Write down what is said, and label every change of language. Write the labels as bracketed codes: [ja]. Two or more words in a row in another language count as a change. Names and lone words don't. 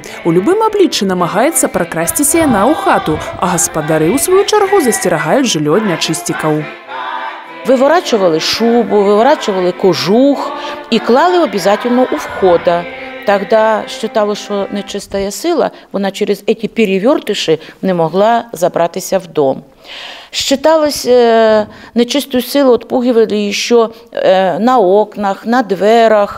[be] У любым абліччы намагаецца пракрасціся яна ў хату, а гаспадары, у сваю чаргу, засцерагаюць жыллё ад нячысцікаў. [ru] Выворачивали шубу, выворачивали кожух и клали обязательно у входа. Тогда считалось, что нечистая сила, вона через эти перевертыши не могла забратися в дом. Считалось, нечистую силу отпугивали еще на окнах, на дверях.